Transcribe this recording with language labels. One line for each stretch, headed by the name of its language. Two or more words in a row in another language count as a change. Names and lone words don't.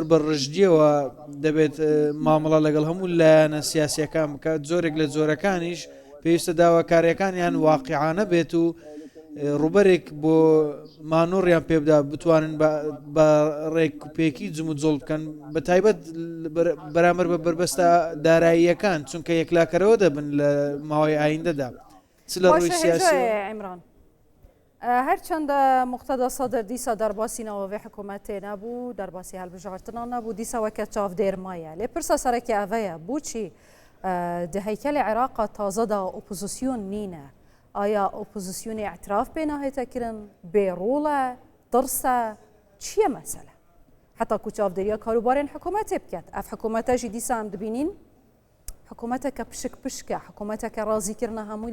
Central Kurdish: بەڕژدیەوە دەبێت مامەڵە لەگەڵ هەموو لایەنە سیاسیەکان بکات زۆرێک لە جۆرەکانیش پێویستە داواکاریەکانیان واقعانە بێت و ڕوبەرێک بۆ مانۆڕیان پێبدا بتوانن بە ڕێکوپێکی جم و جۆڵ بکەن بە تایبەت بەرامبەر بە بربەستە داراییەکان چونکە یەکلاکەرەوە دەبن لە ماوەی ئایندەدا چ لە ڕووی سیاسی
Kurdish: عیمران هەرچەندە مقتەدا سەدر دیسا دەرباسی ناوەوێ حکوومەتێ نەبوو دەرباسی هەڵبژارتنان نەبوو دیساوەکە چاودێرمایە لێ پرسە سەرەکی ئەڤەیە بۆچی di heykelê Iraqê taze da opozisyon nîne aya opozisyonê etiraf pê nahête kirin bêrol e tirs e çi ye mesele heta ku çavdêriya karûbarên hikûmetê biket ev hikûmete jî dîsa em dibînin hikûmeteke pişik pişk e hikûmeteke razîkirina hemû